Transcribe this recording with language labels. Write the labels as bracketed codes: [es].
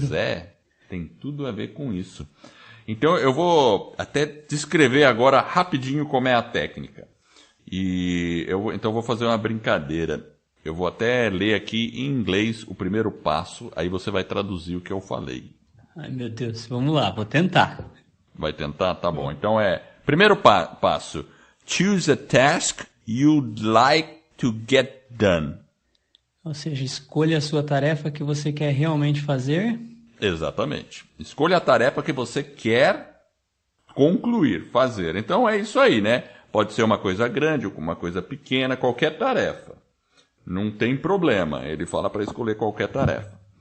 [pt] Pois é, tem tudo a ver com isso. Então eu vou até descrever agora rapidinho como é a técnica. Então eu vou fazer uma brincadeira. Eu vou até ler aqui em inglês o primeiro passo, aí você vai traduzir o que eu falei. Ai, meu Deus, vamos lá, vou tentar. Vai tentar? Tá bom. Então primeiro passo. [en] Choose a task you'd like to get done. [pt] Ou seja, escolha a sua tarefa que você quer realmente fazer. Exatamente. Escolha a tarefa que você quer concluir, fazer. Então é isso aí, né? Pode ser uma coisa grande ou uma coisa pequena, qualquer tarefa. Não tem problema. Ele fala para escolher qualquer tarefa.